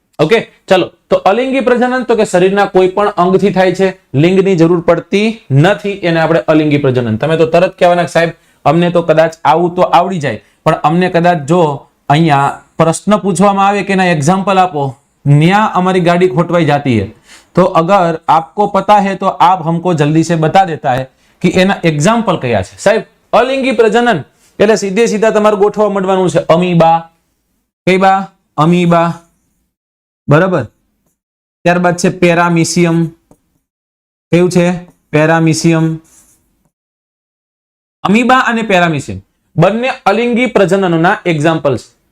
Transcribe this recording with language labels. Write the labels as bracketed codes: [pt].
[gu] Okay ચલો, તો અલિંગી પ્રજનન તો કે શરીરના કોઈ પણ અંગથી થાય છે, લિંગની જરૂર પડતી નથી, એને આપણે અલિંગી પ્રજનન. તમે તો તરત કહેવાના સાહેબ અમને તો કદાચ આવું તો આવડી જાય, પણ અમને કદાચ જો અહીંયા પ્રશ્ન પૂછવામાં આવે કે એના એક્ઝામ્પલ આપો, ન્યા અમારી ગાડી ખોટવાઈ જતી છે. [hi] तो अगर आपको पता है तो आप हमको जल्दी से बता देता है कि एना एग्जाम्पल क्या है। [gu] साहेब अलिंगी प्रजनन એટલે સીધે સીધા તમારે ગોઠવા માંડવાનું છે અમીબા, કઈ બા? અમીબા, બરાબર। ત્યારબાદ છે પેરામીશિયમ, કયું છે? પેરામીશિયમ। અમીબા અને પેરામીશિયમ બંને અલિંગી પ્રજનનના એક્ઝામ્પલ છે।